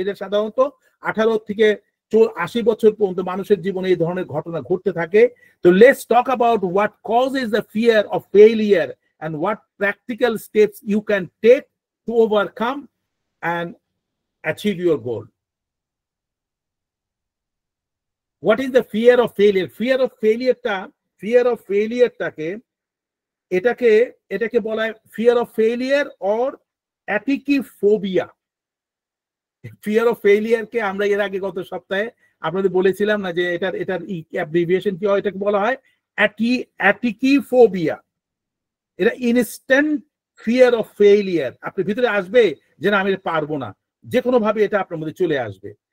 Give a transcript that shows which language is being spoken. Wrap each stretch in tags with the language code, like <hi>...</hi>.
<bn>এটা সাধারণত 18 থেকে 80 বছর পর্যন্ত মানুষের জীবনে এই ধরনের ঘটনা ঘটতে থাকে।</bn> <en>তো let's talk about what causes the fear of failure and what practical steps you can take to overcome and achieve your goal. What is the fear of failure? Fear of failure</en> <bn>টাকে এটাকে বলা হয়</bn> <en>fear of failure or atychiphobia.</en> <bn>Fear of failure কে আমরা এর আগে গত সপ্তাহে আপনাদের বলেছিলাম না যে এটার অ্যাব্রিভিয়েশন কি হয়, এটাকে বলা হয় অ্যাটিকিফোবিয়া। এটা ইনস্ট্যান্ট ফিয়ার অফ ফেইলিয়ার, আপনার ভিতরে আসবে যে না আমি পারবো না, যে কোনো ভাবে এটা আপনার মধ্যে চলে আসবে।</bn>